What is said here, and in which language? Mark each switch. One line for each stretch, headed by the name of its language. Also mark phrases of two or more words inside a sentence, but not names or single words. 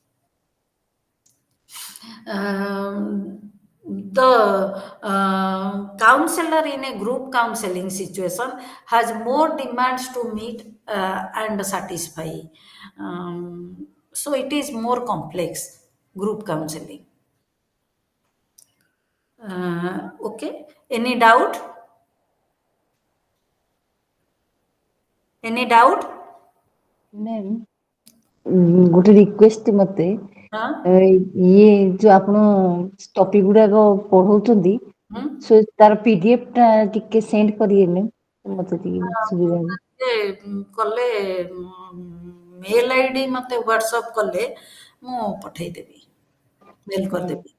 English: The counselor in a group counseling situation has more demands to meet and satisfy. So it is more complex, group counseling. Okay. Any doubt? Any doubt?
Odia: ମ୍ୟାମ୍ ଗୋଟେ ରିକ୍ୱେଷ୍ଟ ମତେ Huh? ଇଏ ଯୋଉ ଆପଣ ଟପିକ ଗୁଡାକ ପଢଉଛନ୍ତି Hmm? ତାର PDF ଟା ଟିକେ ସେଣ୍ଡ କରିବେ ମ୍ୟାମ୍ ମତେ ଟିକେ ସୁବିଧା ହେବ। କଲେ
English: mail ID
Odia: ମତେ ହ୍ୱାଟ୍ସଆପ୍ କଲେ ମୁଁ ପଠେଇଦେବି, ମେଲ୍ କରିଦେବି।